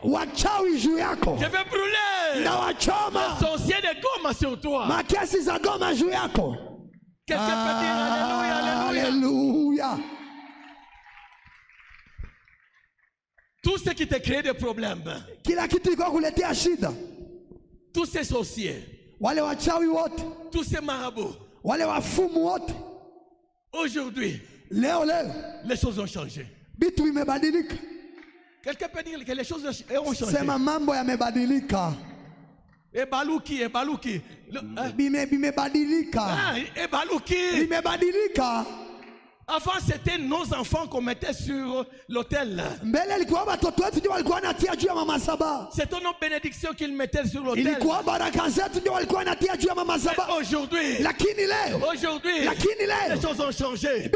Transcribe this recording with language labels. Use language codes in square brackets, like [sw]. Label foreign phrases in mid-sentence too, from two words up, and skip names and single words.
[fr] Je vais brûler les sorciers de Goma sur toi. Quelqu'un peut dire alléluia, alléluia. Tout ce qui te crée des problèmes. [sw] Kila kitu iko kuletea shida. [fr] Tous ces sorciers. [sw] Wale wachawi wote. [fr] Tous ces marabouts. [sw] Wale wafumu wote. [fr] Aujourd'hui, [sw] leo [fr] les choses ont changé. [sw] Bitu vimebadilika. [fr] Quelqu'un peut dire que les choses ont changé. [sw] Sema mambo yamebadilika. [ln] Ebaluki. [sw] Bimebadilika. [ln] Ebaluki. [sw] Bimebadilika. [fr] Avant, c'était nos enfants qu'on mettait sur l'autel. C'est ton nom bénédiction qu'ils mettaient sur l'autel. Aujourd'hui, les choses ont changé.